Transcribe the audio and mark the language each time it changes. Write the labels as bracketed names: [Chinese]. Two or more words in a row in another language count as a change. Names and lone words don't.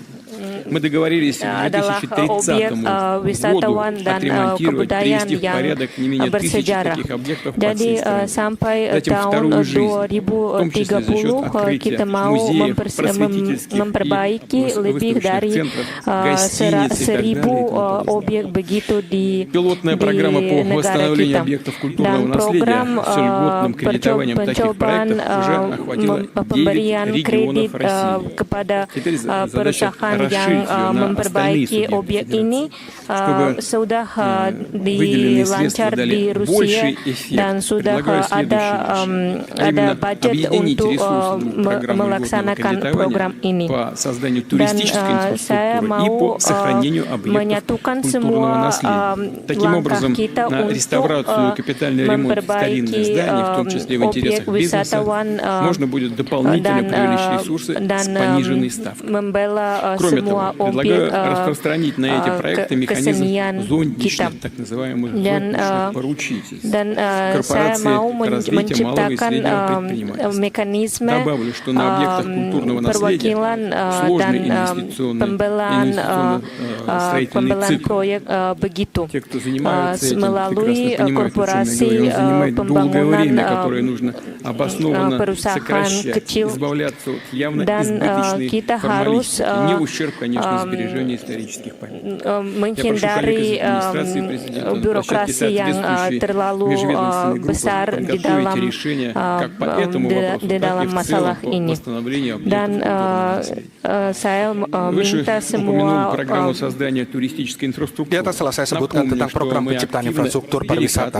[Russian] Мы договорились к [Indonesian] adalah objek 2030 wisatawan [Russian] году [Indonesian] dan [Russian] отремонтировать, [Indonesian] kebudayaan [Russian] привести в [Indonesian] yang [Russian] порядок не менее 1000 [Indonesian] bersejarah. [Russian] таких объектов по [Indonesian] Jadi [Russian] всей стране. [Indonesian] sampai [Russian] Затем [Indonesian] tahun [Russian] вторую жизнь, в том числе за счет 2030 открытия [Indonesian] kita mau [Russian] музеев, просветительских [Indonesian] memperbaiki [Russian] и [Indonesian] lebih dari [Russian] центров, гостиниц и так далее. [Indonesian] 1000 objek begitu di [Russian] Пилотная программа по [Indonesian] negara [Russian] восстановлению [Indonesian] kita. [Russian] объектов культурного [Indonesian] Dan program [Russian] наследия с льготным кредитованием таких проектов уже охватило 9 [Indonesian] pemberian kredit [Russian] регионов России. [Indonesian] kepada [Russian] Теперь задача [Indonesian] perusahaan yang [Russian] расширить ее на остальные [Indonesian] memperbaiki [Russian] субъекты [Indonesian] objek [Russian] федерации, [Indonesian] ini [Russian] чтобы [Indonesian] sudah [Russian] выделенные средства [Indonesian] dilancar [Russian] дали [Indonesian] di Rusia [Russian] больший эффект. [Indonesian] dan sudah [Russian] Предлагаю [Indonesian] ada [Russian] следующее. [Indonesian] budget [Russian] Объединить [Indonesian] untuk [Russian] ресурсы программы [Indonesian] melaksanakan [Russian] льготного [Indonesian] program ini. [Russian] кредитования по созданию [Indonesian] Dan [Russian] туристической [Indonesian] saya [Russian] инфраструктуры и [Indonesian] mau [Russian] по сохранению объектов [Indonesian] menyatukan [Russian] культурного [Indonesian] semua [Russian] наследия. Таким [Indonesian] langkah [Russian] образом, [Indonesian] kita [Russian] на [Indonesian] untuk [Russian] реставрацию и капитальный ремонт старинных зданий, в том числе в интересах [Indonesian] objek [Russian] бизнеса, [Indonesian] wisatawan [Russian] можно будет дополнительно привлечь ресурсы с пониженной ставкой. [Indonesian] membela [Russian] Кроме [Indonesian] semua [Russian] того, [Indonesian] objek [Russian] предлагаю распространить на эти проекты механизм [Indonesian] kesenian kita. [Russian] зонтичных, так называемых зонтичных поручительств. [Indonesian] Dan saya mau menciptakan mekanisme [Russian] Добавлю, что на объектах культурного наследия [Indonesian] perwakilan [Russian] сложные [Indonesian] dan [Russian] инвестиционные [Indonesian] pembelaan proyek begitu [Russian] Те, кто занимается этим, [Indonesian] melalui [Russian] прекрасно понимают, [Indonesian] korporasi [Russian] о чем я говорю. Он занимает долгое [Indonesian] pembangunan [Russian] время, которое нужно обоснованно [Indonesian] perusahaan [Russian] сокращать, [Indonesian] kecil [Russian] избавляться от явно [Indonesian] dan [Russian] избыточной [Indonesian] kita harus [Russian] формалистики, не в ущерб, конечно, сбережения исторических памятников. [Indonesian] menghindari birokrasi yang terlalu besar di dalam masalah ini. Dan saya minta semua Di atas telah saya sebutkan tentang program penciptaan infrastruktur pariwisata.